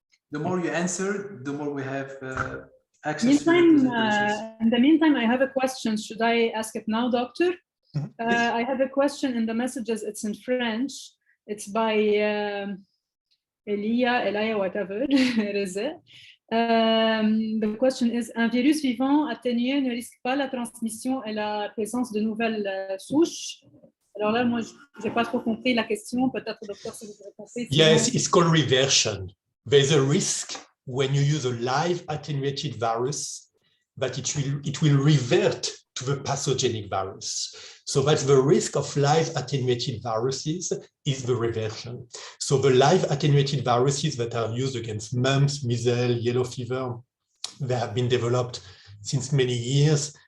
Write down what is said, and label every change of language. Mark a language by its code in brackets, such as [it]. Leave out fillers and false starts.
[en] The more you answer, the more we have access to your presentations. In the meantime, I have a question. Should I ask it now, Doctor? I have a question in the messages. It's in French. It's by Elia, whatever it is. The question is, [fr] un virus vivant atténué ne risque pas la transmission et la présence de nouvelles souches? Alors là, moi, je n'ai pas trop compris la question. Peut-être, docteur, si vous avez compris. [en] Yes, it's called reversion. There's a risk when you use a live attenuated virus that it will revert to the pathogenic virus. So that's the risk of live attenuated viruses is the reversion. So the live attenuated viruses that are used against mumps, measles, yellow fever, they have been developed since many years.